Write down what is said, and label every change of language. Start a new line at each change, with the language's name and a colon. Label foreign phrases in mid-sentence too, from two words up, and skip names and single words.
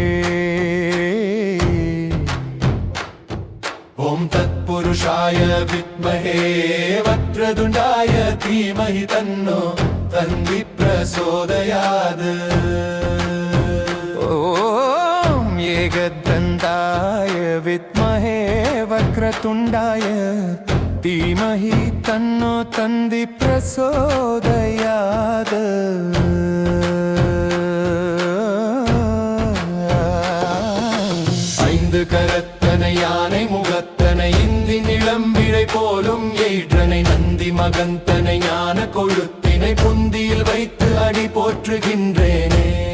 Sanskrit: ॐ तत्पुरुषाय विद्महे वक्रतुण्डाय धीमहि तन्नो प्रचोदयात्। ॐ एकदन्ताय विद्महे वक्रतुण्डाय धीमहि तन्नो प्रचोदयात्।
Tamil: ஐந்து கரத்தனை யானை முகத்தனை இந்தி நிலம்பிழை போலும் ஏற்றனை நந்தி மகந்தனை ஞான கொழுத்தினை புந்தியில் வைத்து அடி போற்றுகின்றேனே।